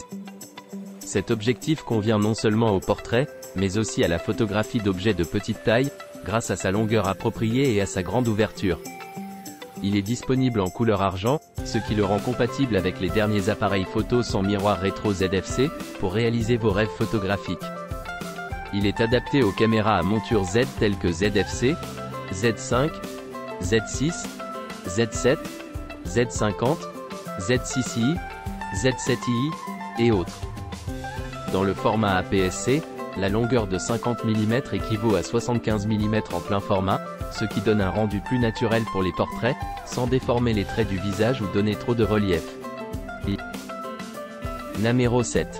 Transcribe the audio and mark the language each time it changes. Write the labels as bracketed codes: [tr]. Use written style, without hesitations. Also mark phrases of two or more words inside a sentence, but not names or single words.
[fr] Cet objectif convient non seulement au portrait, mais aussi à la photographie d'objets de petite taille, grâce à sa longueur appropriée et à sa grande ouverture. Il est disponible en couleur argent, ce qui le rend compatible avec les derniers appareils photo sans miroir rétro ZFC, pour réaliser vos rêves photographiques. Il est adapté aux caméras à monture Z telles que ZFC, Z5, Z6, Z7, Z50, Z6i, Z7i, et autres. Dans le format APS-C, la longueur de 50 mm équivaut à 75 mm en plein format, ce qui donne un rendu plus naturel pour les portraits, sans déformer les traits du visage ou donner trop de relief. Numéro 7.